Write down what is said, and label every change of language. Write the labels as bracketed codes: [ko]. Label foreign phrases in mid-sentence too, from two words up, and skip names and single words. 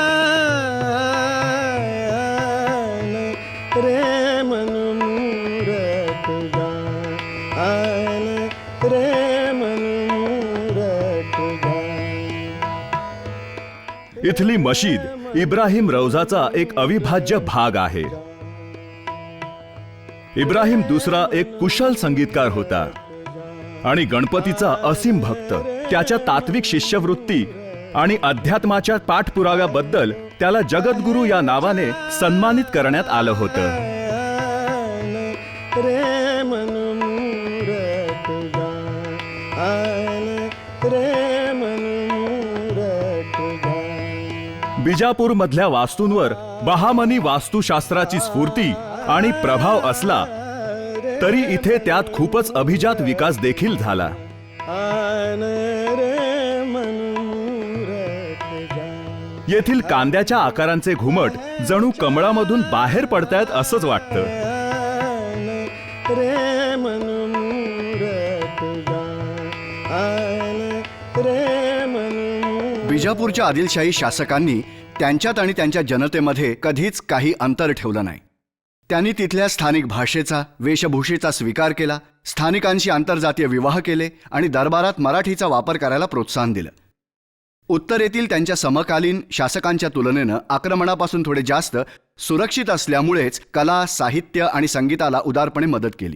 [hi] रे मन मूरख जान, आन रे मन मूरख जान. [mr] इथली मशीद इब्राहिम रौझाचा एक अविभाज्य भाग आहे. इब्राहिम दुसरा एक कुशल संगीतकार होता आणि गणपतीचा असीम भक्त. त्याच्या तात्विक शिष्यवृत्ती आणि अध्यात्माच्या पाठपुराव्याबद्दल त्याला जगद्गुरू या नावाने सन्मानित करण्यात आलं होतं. [hi] रे मन मूरख जान, आन रे मन मूरख जान. [mr] बिजापूर मधल्या वास्तूंवर बहामनी वास्तुशास्त्राची स्फूर्ती आणि प्रभाव असला तरी इथे त्यात खूपच अभिजात विकास देखील झाला. [hi] आन रे मन मूरख जान, [mr] येथील कांद्याच्या आकारांचे घुमट जणू कमळामधून बाहेर पडतायत असंच वाटतं. [hi] आन रे मन मूरख जान, आन रे मन मूरख. [mr] बिजापूरच्या आदिलशाही शासकांनी त्यांच्यात आणि त्यांच्या जनतेमध्ये कधीच काही अंतर ठेवलं नाही. त्यांनी तिथल्या स्थानिक भाषेचा, वेशभूषेचा स्वीकार केला, स्थानिकांशी आंतरजातीय विवाह केले आणि दरबारात मराठीचा वापर करायला प्रोत्साहन दिलं. उत्तरेतील त्यांच्या समकालीन शासकांच्या तुलनेनं आक्रमणापासून थोडे जास्त सुरक्षित असल्यामुळेच कला, साहित्य आणि संगीताला उदारपणे मदत केली.